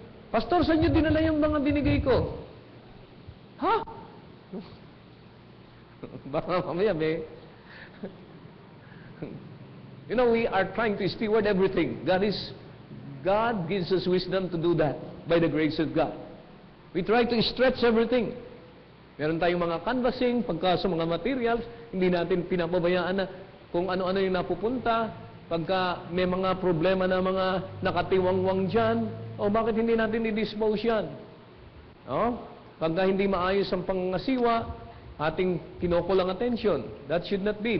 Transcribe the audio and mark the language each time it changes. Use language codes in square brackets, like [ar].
[tl] Pastor, saan nyo dinala yung mga binigay ko? Ha? Baka mamaya, [en] you know, we are trying to steward everything. God gives us wisdom to do that by the grace of God. We try to stretch everything. [tl] Meron tayong mga canvassing, pagka sa mga materials, hindi natin pinapabayaan na kung ano-ano yung napupunta. Pagka may mga problema na mga nakatiwangwang dyan, o bakit hindi natin i-dispose yan? No? Pagka hindi maayos ang pangasiwa, ating kinukulang atensyon. [en] That should not be.